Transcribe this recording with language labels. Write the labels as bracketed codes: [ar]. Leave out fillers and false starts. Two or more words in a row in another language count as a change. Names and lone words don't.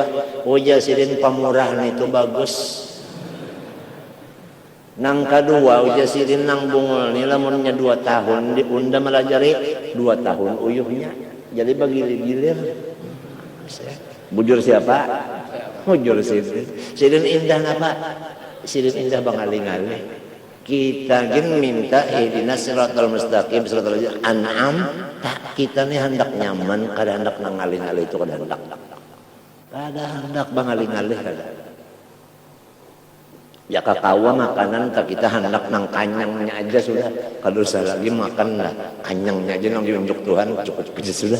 [bjn] Oh jar Sidin pamurah nih itu bagus. Nang kedua ujar Sidin nang bungul nih lamunnya 2 tahun diunda melajari 2 tahun uyuhnya. Jadi bagilir-gilir. Bujur siapa? Bujur Sidin. Sidin indah apa? Sidin indah bangali-ngali. Kita gin minta [ar] اهدنا الصراط المستقيم صراط الذين أنعم [bjn] tak kita nih hendak nyaman kada hendak nangali-ngali itu kada hendak. Kada hendak bangali-ngali kada. Ya kakawa makanan tak kita hendak nang kanyangnya aja sudah. Kada usah lagi makan lah kanyangnya aja nang diunjuk Tuhan cukup aja sudah.